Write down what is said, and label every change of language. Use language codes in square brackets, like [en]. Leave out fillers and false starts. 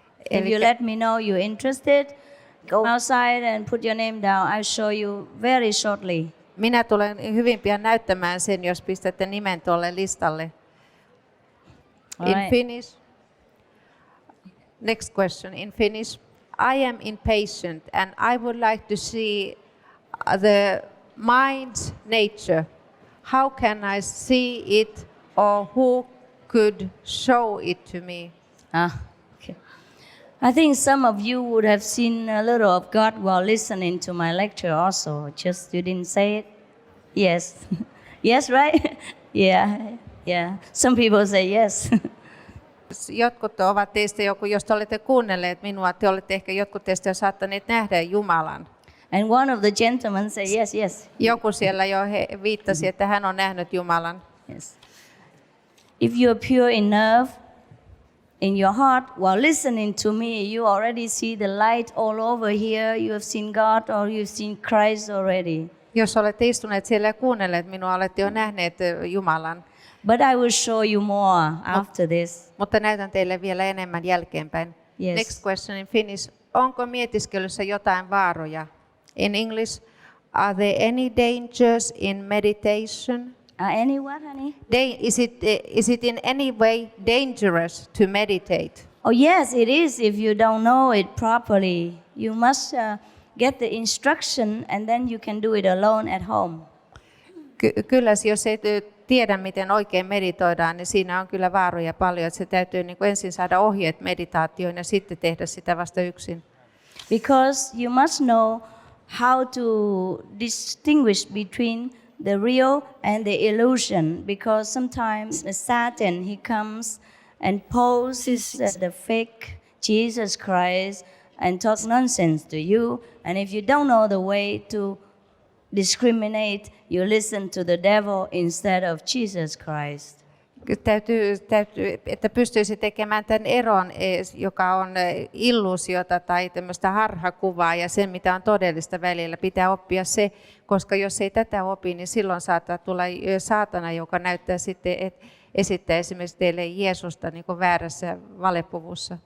[en] If you let me know you're interested, go outside and put your name down. I'll show you very shortly. [fi] Minä tulen hyvin pian näyttämään sen, jos pistätte nimen tuolle listalle. [en] In Finnish. Next question in Finnish. I am impatient and I would like to see the mind's nature. How can I see it, or who could show it to me? Okay. I think some of you would have seen a little of God while listening to my lecture also. Just you didn't say it? Yes. Yes, right? Yeah. Some people say yes. [fi] Jotkut ovat teistä, jos te olette kuunnelleet minua, te olette ehkä jotkut teistä jo saattaneet nähdä Jumalan. [en] And one of the gentlemen said yes. [fi] Joku siellä jo viittasi, että hän on nähnyt Jumalan. [en] Yes. If you are pure enough in your heart while listening to me, you already see the light all over here. You have seen God or you've seen Christ already. [fi] Jos olette istuneet siellä ja kuunnelleet minua, olette jo nähneet Jumalan. [en] But I will show you more after this. [fi] Mutta näytän teille vielä enemmän jälkeenpäin. [en] Yes. Next question in Finnish. [fi] Onko mietiskelyssä jotain vaaroja? [en] In English, are there any dangers in meditation? Any what, honey? Is it in any way dangerous to meditate? Oh yes, it is. If you don't know it properly, you must get the instruction, and then you can do it alone at home. [fi] Kyllä, jos ei tiedä, miten oikein meditoidaan, niin siinä on kyllä vaaroja paljon. Että se täytyy niin kuin ensin saada ohjeet meditaatioon ja sitten tehdä sitä vasta yksin. [en] Because you must know how to distinguish between the real and the illusion. Because sometimes the Satan, he comes and poses as the fake Jesus Christ and talk nonsense to you. And if you don't know the way to discriminate, you listen to the devil instead of Jesus Christ. [fi] Täytyy, että pystyisi tekemään tämän eron, joka on illuusiota tai tämmöistä harhakuvaa ja sen, mitä on todellista välillä. Pitää oppia se, koska jos ei tätä opi, niin silloin saattaa tulla saatana, joka näyttää sitten, esittää esimerkiksi teille Jeesusta niin kuin väärässä valepuvussa.